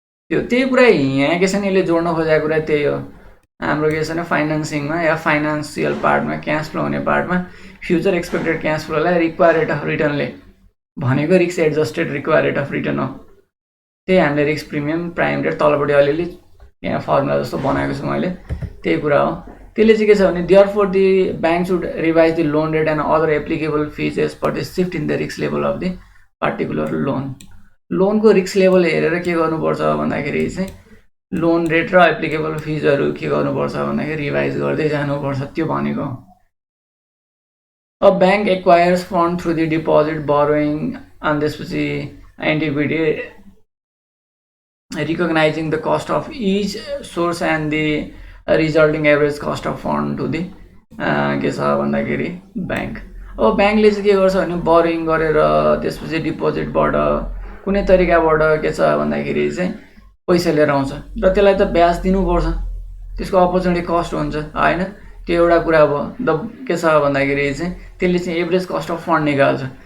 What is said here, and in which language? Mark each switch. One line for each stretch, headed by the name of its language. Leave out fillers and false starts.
Nepali: त्यही कुरा यहाँ के छ नि यसले जोड्न खोजेको कुरा त्यही हो। हाम्रो के छ भने फाइनेन्सिङमा या फाइनेन्सियल पार्टमा क्यास फ्लो हुने पार्टमा future expected cash फ्लोलाई require rate of रिटर्नले भनेको risk adjusted require rate of return हो। त्यही हामीले रिस्क प्रिमियम प्राइम रेट तलपट्टि अलिअलि यहाँ फर्मुला जस्तो बनाएको छु मैले, त्यही कुरा हो। त्यसले चाहिँ के छ भने
English: Therefore the bank should revise the loan rate and other applicable fees as per the shift in the risk level of the particular loan.
Nepali: लोनको रिस्क लेभल हेरेर के गर्नुपर्छ भन्दाखेरि चाहिँ लोन रेट र एप्लिकेबल फिजहरू के गर्नुपर्छ भन्दाखेरि रिभाइज गर्दै जानुपर्छ, त्यो भनेको।
English: अब bank acquires fund through the deposit borrowing अनि त्यसपछि and equity recognizing the cost of each source and the resulting average cost of fund to the
Nepali: के छ भन्दाखेरि
English: Bank.
Nepali: अब ब्याङ्कले चाहिँ के गर्छ भने बोरोइङ गरेर त्यसपछि डिपोजिटबाट कुनै तरिकाबाट के छ भन्दाखेरि चाहिँ पैसा लिएर आउँछ र त्यसलाई त ब्याज दिनुपर्छ, त्यसको अपर्च्युनिटी कस्ट हुन्छ होइन, त्यो एउटा कुरा भयो। द के छ भन्दाखेरि चाहिँ त्यसले चाहिँ एभरेज कस्ट अफ फन्ड निकाल्छ।